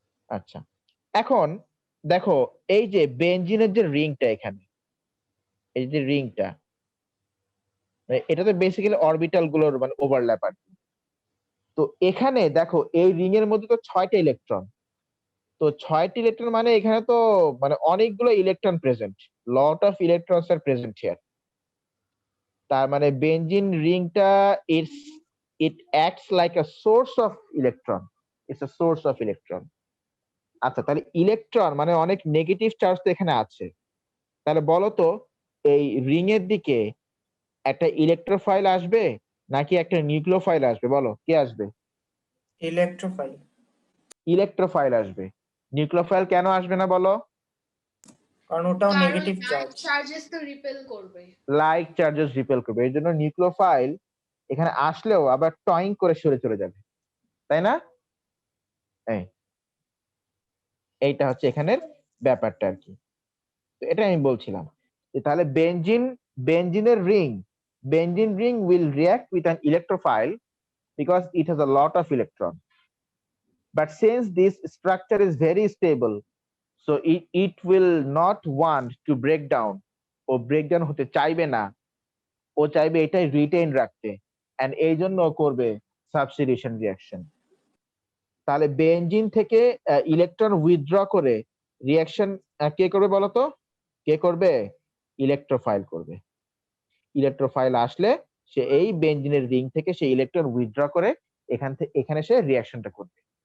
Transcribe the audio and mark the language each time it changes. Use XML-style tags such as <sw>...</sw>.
<bn>আচ্ছা, এখন দেখো এই যে বেনজিনের যে রিংটা, এখানে এই যে রিংটা, এটা তো বেসিক্যালি অরবিটাল গুলোর মানে ওভারল্যাপ আর কি। তো এখানে দেখো এই রিং এর মধ্যে তো 6টা ইলেকট্রন, তো 6টি ইলেকট্রন মানে এখানে তো মানে অনেকগুলো electron present.</bn> <en>lot of electrons are present here.</en> <bn>তার মানে বেঞ্জিন রিংটা</bn> <en>it acts like a source of electron. It's a source of electron.</en> <bn>আচ্ছা, তাহলে ইলেকট্রন মানে অনেক নেগেটিভ চার্জ তো এখানে আছে। তাহলে বলো তো এই রিং এর দিকে একটা ইলেকট্রোফাইল আসবে নাকি একটা নিউক্লিওফাইল আসবে? বলো, কে আসবে? ইলেকট্রোফাইল। ইলেকট্রোফাইল আসবে। নিউক্লিওফাইল কেন আসবে না বলো? কারণ ওটাও কারণ নেগেটিভ লাইক চার্জ। চার্জেস তো রিপেল করবে। লাইক চার্জেস রিপেল করবে, এই জন্য নিউক্লিওফাইল এখানে আসলেও আবার টয়িং করে সরে চলে যাবে, তাই না? এইটা হচ্ছে এখানের ব্যাপারটা আর কি। তো এটা আমি বলছিলাম যে তাহলে বেঞ্জিনের benzene ring</bn> <en>will react with an electrophile because it has a lot of electron, but since this structure is very stable, so it will not want to break down,</en> <bn>O breakdown হতে চাইবে না, ও চাইবে এটাই retain রাখতে, and এই জন্য করবে substitution reaction. তাহলে বেঞ্জিন থেকে ইলেকট্রন উইথড্র করে রিঅ্যাকশন কে করবে বলো তো? কে করবে? ইলেকট্রোফাইল করবে। ইলেকট্রোফাইল আসলে সে এই বেঞ্জিনের রিং থেকে সে ইলেকট্রন উইথড্র করে এখানে সে রিঅ্যাকশনটা করবে।</bn>